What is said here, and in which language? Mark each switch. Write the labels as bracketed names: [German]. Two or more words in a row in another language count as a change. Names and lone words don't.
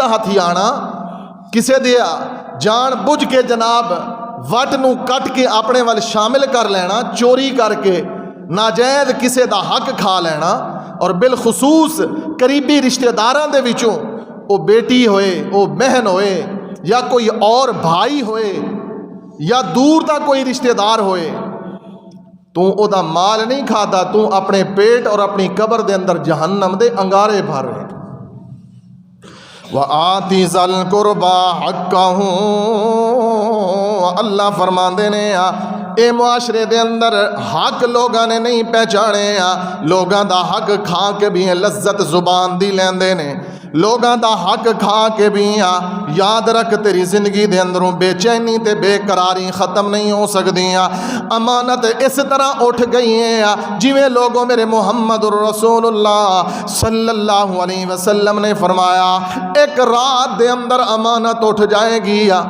[Punjabi] ہتھی آنا کسے دیا جان بوجھ کے جناب وٹ نو کٹ کے اپنے وال شامل کر لینا چوری کر کے ناجائز کسے دا حق کھا لینا اور بالخصوص قریبی رشتہ داراں دے وچوں او بیٹی ہوئے او بہن ہوئے یا کوئی اور بھائی ہوئے یا دور دا کوئی رشتہ دار ہوئے تو او دا مال نہیں کھادا تو اپنے پیٹ اور اپنی قبر دے اندر جہنم دے انگارے بھر رہے. [Arabic] وَآتِ ذَا الْقُرْبَى حَقَّهُ [Punjabi] اللہ فرماندے نے اے معاشرے دے اندر حق لوگاں نے نہیں پہچانے لوگاں دا حق کھا کے بھی لذت زبان دی لیندے نے لوگاں دا حق کھا کے بھی یاد رکھ تیری زندگی دے اندروں بے چینی تے بے قراری ختم نہیں ہو سکدیاں. [Urdu] امانت اس طرح اٹھ گئی ہیں [Punjabi] جویں لوگوں میرے محمد رسول اللہ صلی اللہ علیہ وسلم نے فرمایا ایک رات دے اندر امانت اٹھ جائے گی.